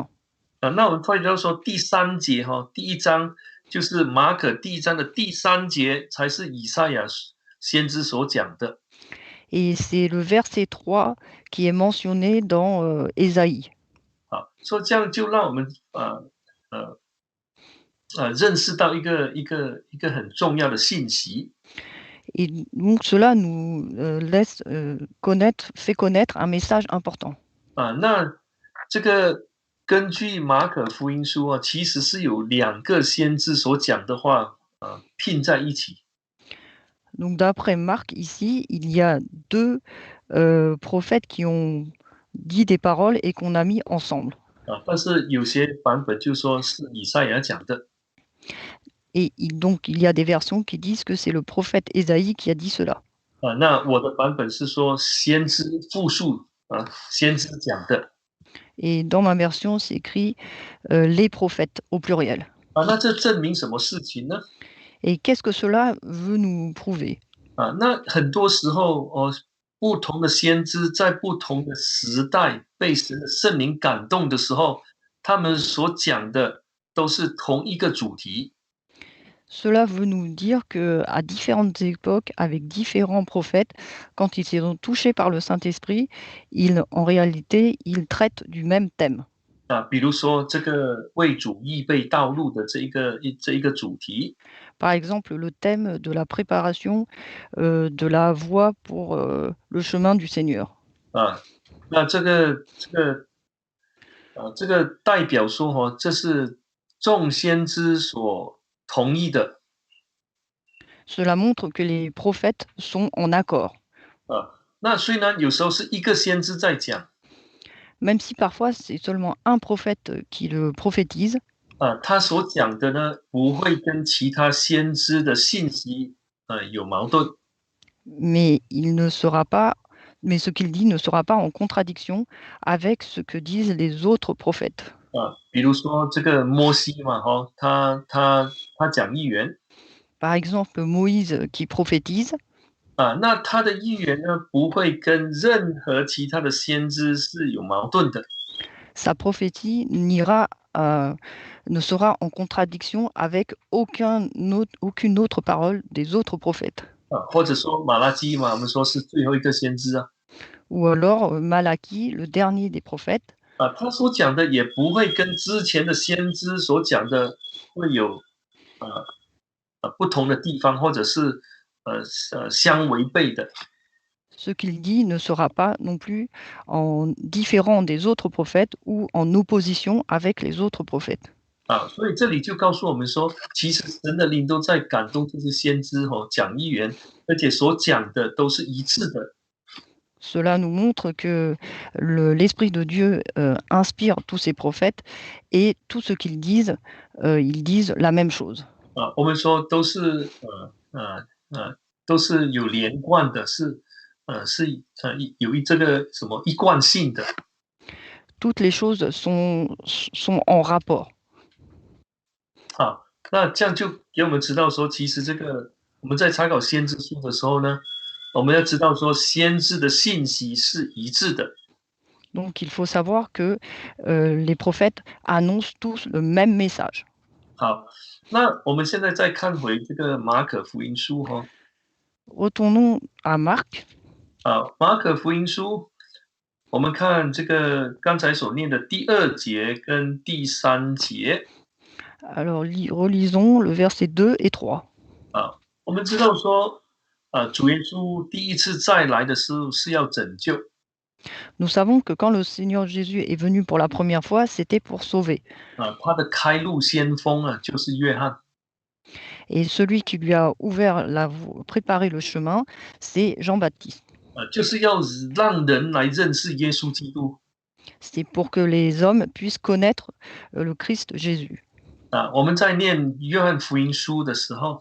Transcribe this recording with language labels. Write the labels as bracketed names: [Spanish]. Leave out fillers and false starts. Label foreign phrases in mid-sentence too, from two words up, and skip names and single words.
[Chinese] 那我们发觉说第3节第1章就是马可第1章的第3节才是以赛亚先知所讲的。 [French] Et c'est le verset 3 qui est mentionné dans Ésaïe. [Chinese] 说这样就让我们认识到一个很重要的信息 [French] Et donc cela nous laisse fait connaître un message important. [Chinese] 那这个根据马可福音书啊，其实是有两个先知所讲的话拼在一起 [French] Donc d'après Marc, ici, il y a deux prophètes qui ont dit des paroles et qu'on a mis ensemble. [Chinese] 但是有些版本就说是以赛亚讲的 [French] Et donc il y a des versions qui disent que c'est le prophète Ésaïe qui a dit cela. [Chinese] 那我的版本是说先知复述先知讲的 [French] Et dans ma version, c'est écrit les prophètes au pluriel. [Chinese] 那这证明什么事情呢？ [French] Et qu'est-ce que cela veut nous prouver? [Chinese] 那很多时候不同的先知在不同的时代被神的圣灵感动的时候，他们所讲的都是同一个主题 [French] Cela veut nous dire que à différentes époques, avec différents prophètes, quand ils sont touchés par le Saint-Esprit, en réalité, ils traitent du même thème. [Chinese] 比如说这个为主预备道路的这一个主题 [French] Par exemple, le thème de la préparation de la voie pour le chemin du Seigneur. [Chinese] 那这个代表说这是众先知所同意的 [French] Cela montre que les prophètes sont en accord. [Chinese] 那虽然有时候是一个先知在讲 [French] Même si parfois c'est seulement un prophète qui le prophétise, [Chinese] 他所讲的呢，不会跟其他先知的信息有矛盾 [French] mais ce qu'il dit ne sera pas en contradiction avec ce que disent les autres prophètes. [Chinese] 比如说这个摩西嘛，他讲预言 [French] Par exemple, Moïse qui prophétise, [Chinese] 那他的预言呢，不会跟任何其他的先知是有矛盾的 [French] sa prophétie ne sera en contradiction avec aucune autre parole des autres prophètes. [Chinese] 或者说马拉基嘛，我们说是最后一个先知 [French] Ou alors Malachie, le dernier des prophètes, [Chinese] 他所讲的也不会跟之前的先知所讲的会有不同的地方，或者是相违背的。 [French] ce qu'il dit ne sera pas non plus en différent des autres prophètes ou en opposition avec les autres prophètes. [Chinese] 所以这里就告诉我们说，其实神的灵都在感动这些先知讲预言，而且所讲的都是一致的。 [French] Cela nous montre que l'Esprit de Dieu inspire tous ces prophètes et tout ce qu'ils disent la même chose. [Chinese] 我们说都是都是有连贯的，是有这个什么一贯性的。 [French] Toutes les choses sont en rapport. [Chinese] 那这样就给我们知道说，其实这个我们在查考先知书的时候呢，我们要知道说，先知的信息是一致的。 [French] Donc il faut savoir que les prophètes annoncent tous le même message. [Chinese] 好，那我们现在再看回这个马可福音书 [French] Retournons à Marc. [Chinese] 马可福音书，我们看这个刚才所念的第2节跟第3节。 [French] Alors relisons le verset 2 et 3. [Chinese] 我们知道说，主耶稣第一次再来的时候是要拯救。 [French] Nous savons que quand le Seigneur Jésus est venu pour la première fois, c'était pour sauver. [Chinese] 他的开路先锋就是约翰。 [French] Et celui qui lui a préparé le chemin, c'est Jean-Baptiste. [Chinese] 就是要让人来认识耶稣基督。 [French] C'est pour que les hommes puissent connaître le Christ Jésus. [Chinese] 我们在念约翰福音书的时候，